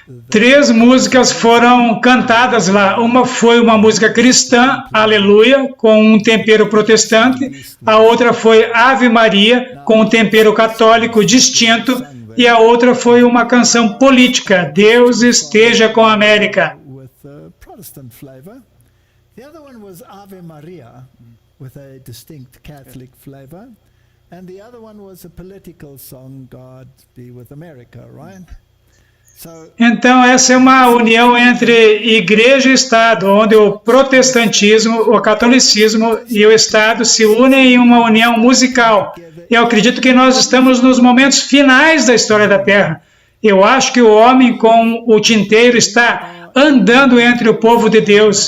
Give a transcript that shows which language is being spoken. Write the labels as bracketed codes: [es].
[pt] 3 músicas foram cantadas lá. Uma foi uma música cristã, Aleluia, com um tempero protestante. A outra foi Ave Maria, com um tempero católico distinto. E a outra foi uma canção política, Deus esteja com a América. [en] With a Protestant flavor. The other one was Ave Maria, with a distinct Catholic flavor. And the other one was a political song, God be with America, right? [pt] Então, essa é uma união entre igreja e Estado, onde o protestantismo, o catolicismo e o Estado se unem em uma união musical. Eu acredito que nós estamos nos momentos finais da história da Terra. Eu acho que o homem com o tinteiro está andando entre o povo de Deus.